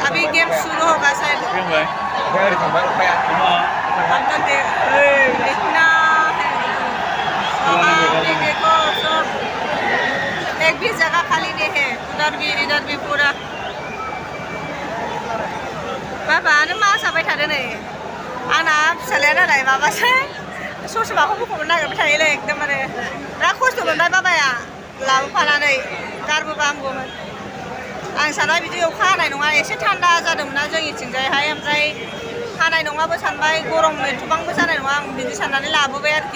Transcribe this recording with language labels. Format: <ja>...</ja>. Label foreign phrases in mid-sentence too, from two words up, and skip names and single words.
<hi>अभी गेम शुरू होगा शायद। आप लोग इतना है, देखो सब एक भी जगह खाली नहीं है, उधर भी इधर भी पूरा।</hi> <brx>बाबा नों मा जाबाय थादो नै? आंना फिसालाया नालाय माबासो ससमाखौ बख'नो नागिरबाय थायोलै एकदमबारे बिराद खस्थ' मोनबाय बाबाया लाबोफानानै गारबोबा हामगौमोन। आं सानबाय बिदि अखा हानाय नङा, एसे थान्दा जादोंमोनना जोंनिथिंजायहाय, ओमफ्राय हानाय नङाबो सानबाय, गरम एथबांबो जानाय नङा आं बिदि साननानै लाबोबाय आरोखि।</brx>